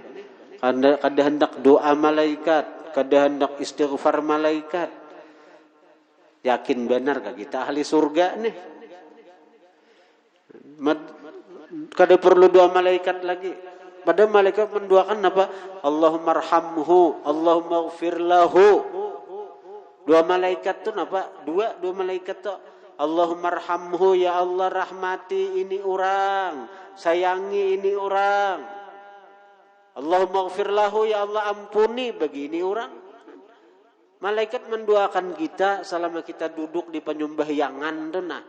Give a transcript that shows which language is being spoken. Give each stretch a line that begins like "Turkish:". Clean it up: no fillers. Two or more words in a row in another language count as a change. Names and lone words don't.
Banjar: Kada hendak doa malaikat, kada hendak istighfar malaikat. Yakin benar kah kita ahli surga nih? Kada perlu doa malaikat lagi. Padahal malaikat mendoakan apa?
Arabic: اللهم ارحمه، اللهم اغفر له.
Banjar: Dua malaikat tu apa? Dua malaikat tu.
Arabic: اللهم ارحمه,
Banjar: ya Allah rahmati ini orang, sayangi ini orang.
Arabic: اللهم اغفر له,
Banjar: ya Allah ampuni bagi ini orang. Malaikat mendoakan kita selama kita duduk di penyembahyangan tu nah.